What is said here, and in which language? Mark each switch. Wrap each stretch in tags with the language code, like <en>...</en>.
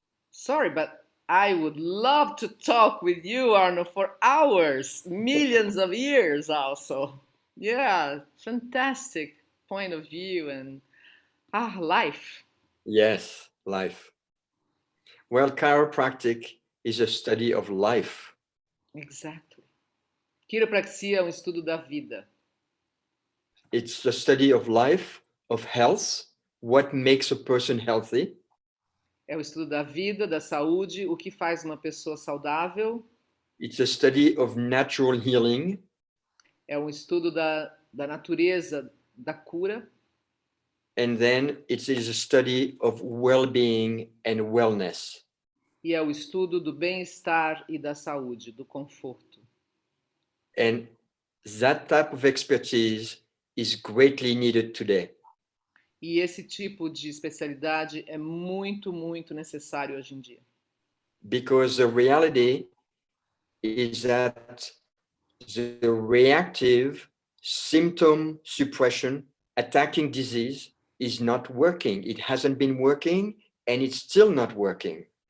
<en>Sorry, but I would love to talk with you, Arno, for hours, millions of years also. Yeah, fantastic point of view and life. Yes, life. Well, chiropractic is a study of life. Exactly.</en> <pt>Quiropraxia é um estudo da vida.</pt> <en>It's the study of life, of health, what makes a person healthy.</en> <pt>É o estudo da vida, da saúde, o que faz uma pessoa saudável.</pt> <en>It's a study of natural healing.</en> <pt>É um estudo da natureza, da cura.</pt> <en>And then it is a study of well-being and wellness.</en> <pt>E é o estudo do bem-estar e da saúde, do conforto.</pt> <en>And that type of expertise is greatly needed today.</en> <pt>E esse tipo de especialidade é muito, muito necessário hoje em dia.</pt> <en>Because the reality is that the reactive symptom suppression, attacking disease, is not working. It hasn't been working and it's still not working.</en>